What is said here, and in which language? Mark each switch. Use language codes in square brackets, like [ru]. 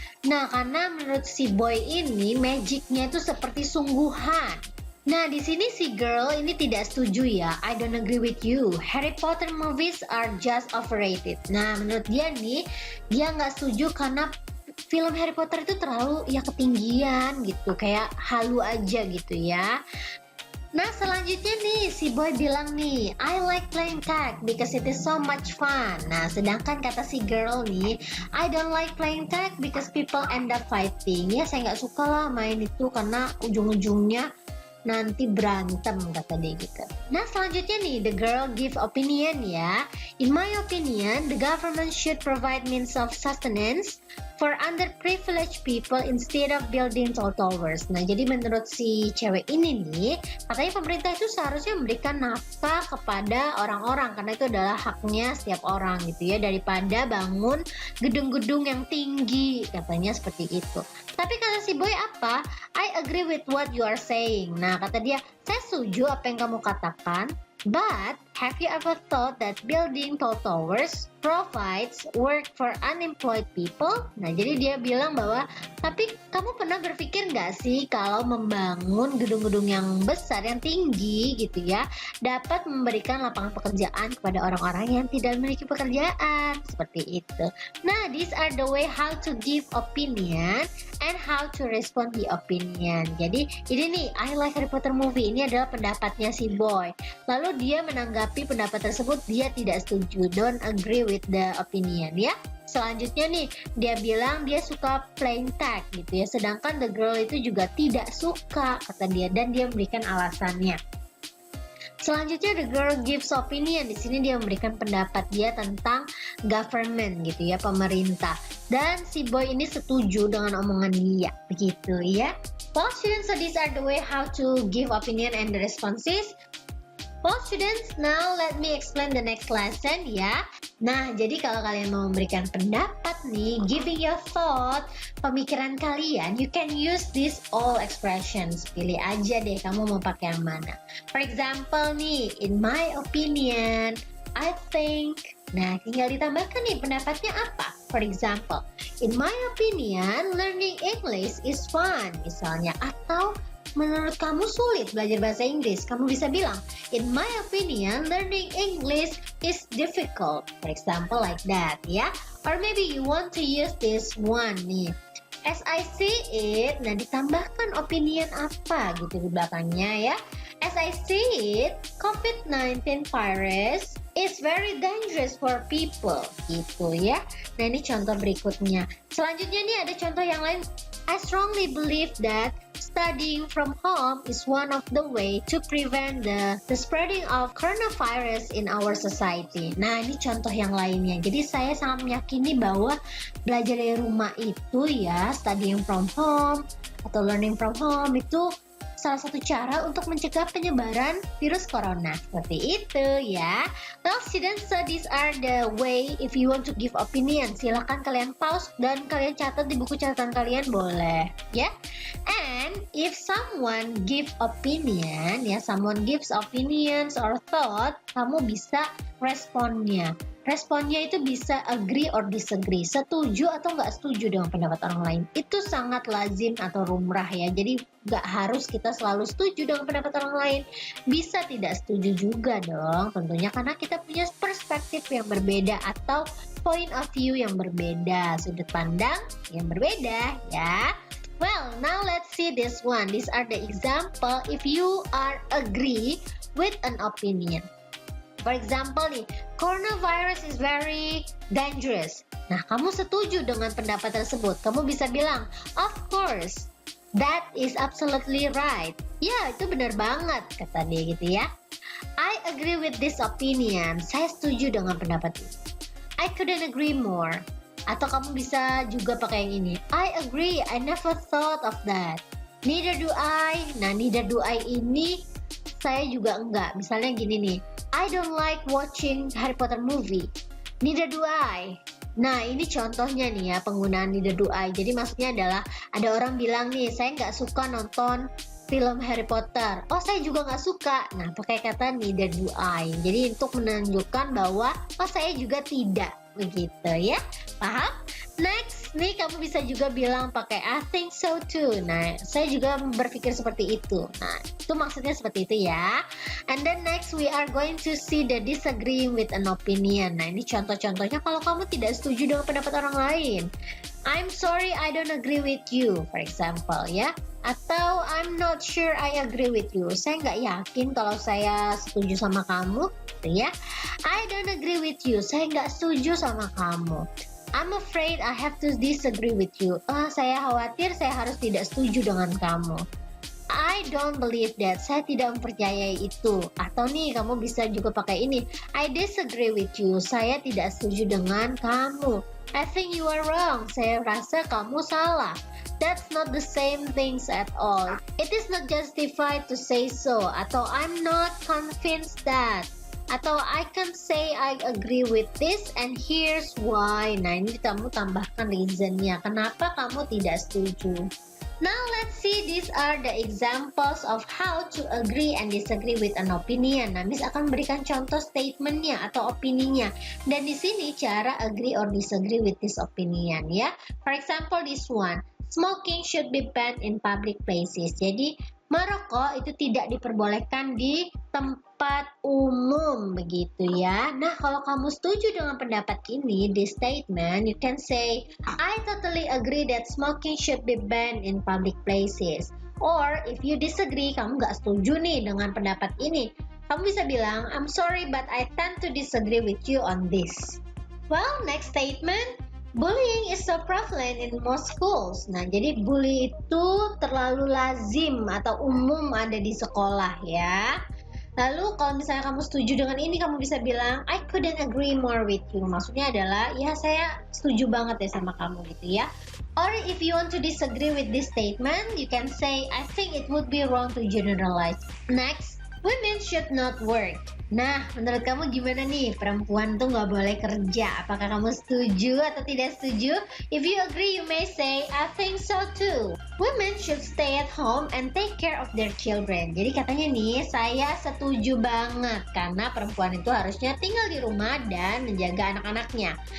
[id] Nah, karena menurut si boy ini, magicnya itu seperti sungguhan. Nah, di sini si girl ini tidak setuju ya. [en] I don't agree with you. Harry Potter movies are just overrated. [id] Nah, menurut dia nih, dia nggak setuju karena film Harry Potter itu terlalu ya ketinggian gitu, kayak halu aja gitu ya. Nah, selanjutnya nih si boy bilang nih, [en] I like playing tag because it is so much fun. [id] Nah, sedangkan kata si girl nih, [en] I don't like playing tag because people end up fighting. [id] Ya, saya nggak suka lah main itu karena ujung-ujungnya nanti berantem, kata dia gitu. Nah, selanjutnya nih, [en] the girl give opinion [id] ya. [en] In my opinion, the government should provide means of sustenance for underprivileged people instead of building tall towers. [id] Nah, jadi menurut si cewek ini nih, katanya pemerintah itu seharusnya memberikan nafkah kepada orang-orang karena itu adalah haknya setiap orang gitu ya, daripada bangun gedung-gedung yang tinggi, katanya seperti itu. Tapi kata si boy apa? [en] I agree with what you are saying. [id] Nah, kata dia, saya setuju apa yang kamu katakan. [en] But, have you ever thought that building tall towers provides work for unemployed people? [id] Nah, jadi dia bilang bahwa, tapi kamu pernah berpikir nggak sih kalau membangun gedung-gedung yang besar, yang tinggi gitu ya, dapat memberikan lapangan pekerjaan kepada orang-orang yang tidak memiliki pekerjaan? Seperti itu. [en] Nah, these are the way how to give opinion and how to respond the opinion. [id] Jadi, ini nih, [en] I like Harry Potter movie. [id] Ini adalah pendapatnya si boy. Lalu dia menanggapi pendapat tersebut, dia tidak setuju, [en] don't agree with the opinion [id] ya. Selanjutnya nih, dia bilang dia suka playing tag gitu ya, sedangkan the girl itu juga tidak suka, kata dia, dan dia memberikan alasannya. Selanjutnya [en] the girl gives opinion. [id] Di sini dia memberikan pendapat dia tentang government gitu ya, pemerintah. Dan si boy ini setuju dengan omongan dia, begitu ya. [en] Well students, so these are the way how to give opinion and the responses. Well students, now let me explain the next lesson ya. [id] Nah, jadi kalau kalian mau memberikan pendapat nih, [en] giving your thought, [id] pemikiran kalian, [en] you can use these all expressions. [id] Pilih aja deh kamu mau pakai yang mana. [en] For example nih, in my opinion, I think. [id] Nah, tinggal ditambahkan nih pendapatnya apa. [en] For example, in my opinion, learning English is fun. [id] Misalnya, atau menurut kamu sulit belajar bahasa Inggris, kamu bisa bilang, [en] in my opinion, learning English is difficult. For example, like that, ya. Or maybe you want to use this one nih. As I see it, [id] nah ditambahkan opinion apa gitu di belakangnya ya. [en] As I see it, COVID-19 virus is very dangerous for people, gitu ya. [id] Nah, ini contoh berikutnya. Selanjutnya nih ada contoh yang lain. [en] I strongly believe that studying from home is one of the way to prevent the spreading of coronavirus in our society. [id] Nah, ini contoh yang lainnya. Jadi saya sangat meyakini bahwa belajar dari rumah itu ya, [en] studying from home [id] atau [en] learning from home [id] itu salah satu cara untuk mencegah penyebaran virus corona. Seperti itu ya. [en] Well, students, so these are the way if you want to give opinion. [id] Silahkan kalian pause dan kalian catat di buku catatan kalian, boleh ya. [en] And if someone give opinion, ya, someone gives opinions or thought, [id] kamu bisa responnya. Responnya itu bisa [en] agree or disagree, [id] setuju atau nggak setuju dengan pendapat orang lain. Itu sangat lazim atau lumrah ya, jadi nggak harus kita selalu setuju dengan pendapat orang lain. Bisa tidak setuju juga dong, tentunya karena kita punya perspektif yang berbeda atau point of view yang berbeda, sudut pandang yang berbeda ya. [en] Well, now let's see this one. These are the example if you are agree with an opinion. For example nih, coronavirus is very dangerous. [id] Nah, kamu setuju dengan pendapat tersebut. Kamu bisa bilang, [en] of course, that is absolutely right. [id] Ya, itu benar banget, kata dia gitu ya. [en] I agree with this opinion. [id] Saya setuju dengan pendapat ini. [en] I couldn't agree more. [id] Atau kamu bisa juga pakai yang ini. [en] I agree, I never thought of that. Neither do I. Nah, neither do I [id] ini saya juga enggak. Misalnya gini nih, [en] I don't like watching Harry Potter movie. Neither do I. [id] Nah, ini contohnya nih ya, penggunaan neither do I. Jadi maksudnya adalah ada orang bilang nih, saya nggak suka nonton film Harry Potter. Oh, saya juga nggak suka. Nah, pakai kata [en] neither do I. [id] Jadi untuk menunjukkan bahwa oh, saya juga tidak. Begitu ya. Paham? Next, nih kamu bisa juga bilang pakai [en] I think so too. [id] Nah, saya juga berpikir seperti itu. Nah, itu maksudnya seperti itu ya. [en] And then next we are going to see the disagreeing with an opinion. [id] Nah, ini contoh-contohnya kalau kamu tidak setuju dengan pendapat orang lain. [en] I'm sorry I don't agree with you, for example ya. Atau I'm not sure I agree with you. [id] Saya nggak yakin kalau saya setuju sama kamu, gitu ya. [en] I don't agree with you. [id] Saya nggak setuju sama kamu. [en] I'm afraid I have to disagree with you. [id] Saya khawatir saya harus tidak setuju dengan kamu. [en] I don't believe that. [id] Saya tidak mempercayai itu. Atau nih, kamu bisa juga pakai ini. [en] I disagree with you. [id] Saya tidak setuju dengan kamu. [en] I think you are wrong. [id] Saya rasa kamu salah. [en] That's not the same things at all. It is not justified to say so. Atau I'm not convinced that. Atau I can say I agree with this and here's why. [id] Nah, ini kamu tambahkan reasonnya. Kenapa kamu tidak setuju? [en] Now let's see, these are the examples of how to agree and disagree with an opinion. [id] Nah, Miss akan berikan contoh statementnya atau opininya. Dan di sini cara [en] agree or disagree with this opinion [id] ya. [en] For example, this one. Smoking should be banned in public places. [id] Jadi, merokok itu tidak diperbolehkan di tempat umum begitu ya. Nah, kalau kamu setuju dengan pendapat ini, di statement, [en] you can say, I totally agree that smoking should be banned in public places. Or, if you disagree, [id] kamu nggak setuju nih dengan pendapat ini, kamu bisa bilang, [en] I'm sorry but I tend to disagree with you on this. Well, next statement. Bullying is so prevalent in most schools. [id] Nah, jadi bully itu terlalu lazim atau umum ada di sekolah ya. Lalu kalau misalnya kamu setuju dengan ini, kamu bisa bilang, [en] I couldn't agree more with you. [id] Maksudnya adalah, ya saya setuju banget ya sama kamu gitu ya. [en] Or if you want to disagree with this statement, you can say, I think it would be wrong to generalize. Next, women should not work. [id] Nah, menurut kamu gimana nih? Perempuan tuh nggak boleh kerja. Apakah kamu setuju atau tidak setuju? [en] If you agree, you may say, I think so too. Women should stay at home and take care of their children. [id] Jadi katanya nih, saya setuju banget. Karena perempuan itu harusnya tinggal di rumah dan menjaga anak-anaknya.